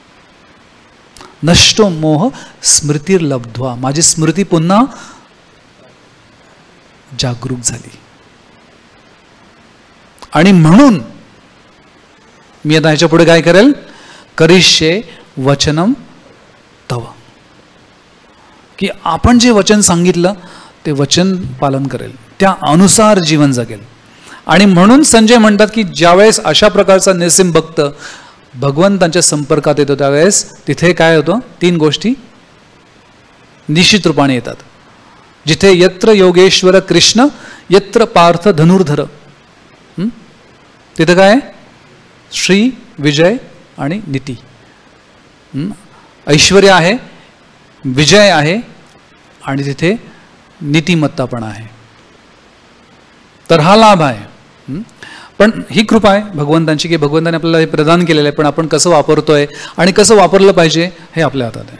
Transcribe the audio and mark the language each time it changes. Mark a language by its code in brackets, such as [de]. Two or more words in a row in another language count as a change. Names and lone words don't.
[sa] नष्टो मोह स्मृतिर्लब्ध्वा, [mr] माझी स्मृती पुन्हा जागरूक झाली. आणि म्हणून मी आता ह्याच्या पुढे काय करेल, [sa] करिष्ये वचनम तव, [mr] की आपण जे वचन सांगितलं ते वचन पालन करेल, त्या अनुसार जीवन जगेल. आणि म्हणून संजय म्हणतात की ज्यावेळेस अशा प्रकारचा निस्सीम भक्त भगवंतांच्या संपर्कात येतो त्यावेळेस तिथे काय होतं, 3 गोष्टी निश्चित रूपाने येतात. [sa] जिथे यत्र योगेश्वर कृष्ण यत्र पार्थ धनुर्धर, [mr] तिथे काय, श्री, विजय आणि नीती. ऐश्वर्य आहे, विजय आहे आणि तिथे नीतिमत्ता पण आहे. तर हा लाभ आहे. पण ही कृपा आहे भगवंतांची की भगवंताने आपल्याला हे प्रदान केलेलं आहे, पण आपण कसं वापरतोय आणि कसं वापरलं पाहिजे हे आपल्या हातात आहे.